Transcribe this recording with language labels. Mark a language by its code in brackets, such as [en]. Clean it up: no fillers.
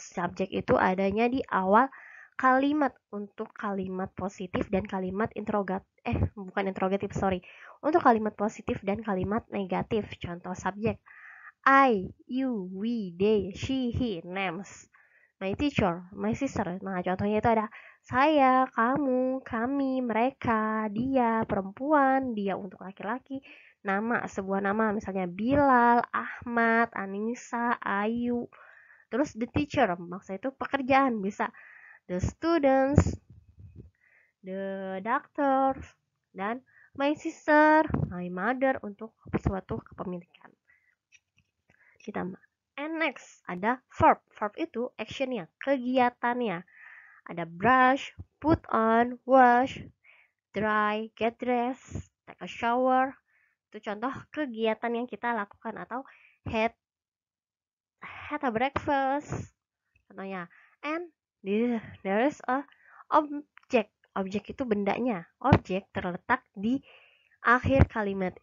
[id] Subject itu adanya di awal kalimat untuk kalimat positif dan kalimat bukan interrogatif, sorry. Untuk kalimat positif dan kalimat negatif. Contoh subjek. [en] I, you, we, they, she, he, names. My teacher, my sister. [id] Nah, contohnya itu ada saya, kamu, kami, mereka, dia, perempuan, dia untuk laki-laki, nama, sebuah nama, misalnya Bilal, Ahmad, Anissa, Ayu. Terus [en] the teacher, [id] maksudnya itu pekerjaan, bisa [en] the students, the doctors, [id] dan [en] my sister, my mother [id] untuk suatu kepemilikan. Ditambah. [en] And next, [id] ada [en] verb. [id] Verb itu actionnya, kegiatannya. Ada [en] brush, put on, wash, dry, get dressed, take a shower. [id] Itu contoh kegiatan yang kita lakukan atau [en] had a breakfast. [id] Contohnya. [en] And there is a object. [id] Objek itu bendanya. Objek terletak di akhir kalimat.